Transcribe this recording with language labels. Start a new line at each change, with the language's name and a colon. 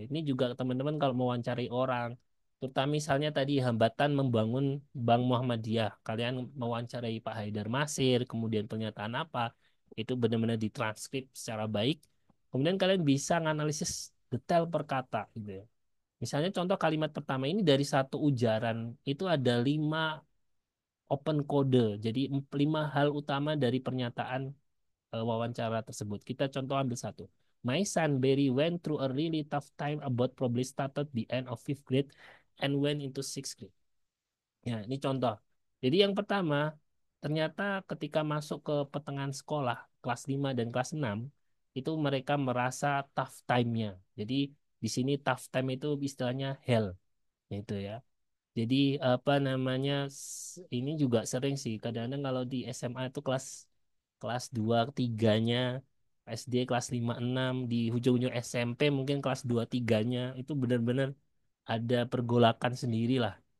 Indonesian: Ini juga teman-teman kalau mau wawancarai orang, terutama misalnya tadi hambatan membangun Bank Muhammadiyah, kalian mewawancarai Pak Haidar Masir, kemudian pernyataan apa, itu benar-benar ditranskrip secara baik. Kemudian kalian bisa menganalisis detail per kata gitu ya. Misalnya contoh kalimat pertama ini dari satu ujaran itu ada 5 open code. Jadi 5 hal utama dari pernyataan wawancara tersebut. Kita contoh ambil satu.
English: My son Barry went through a really tough time about probably started the end of fifth grade and went into sixth grade.
Indonesian: Ya, ini contoh. Jadi yang pertama, ternyata ketika masuk ke pertengahan sekolah, kelas 5 dan kelas 6 itu mereka merasa tough time-nya. Jadi di sini tough time itu istilahnya hell, itu ya. Jadi apa namanya ini juga sering sih kadang-kadang kalau di SMA itu kelas kelas 2 3-nya SD kelas 5 6 di ujung-ujung SMP mungkin kelas 2 3-nya itu benar-benar ada pergolakan sendiri lah.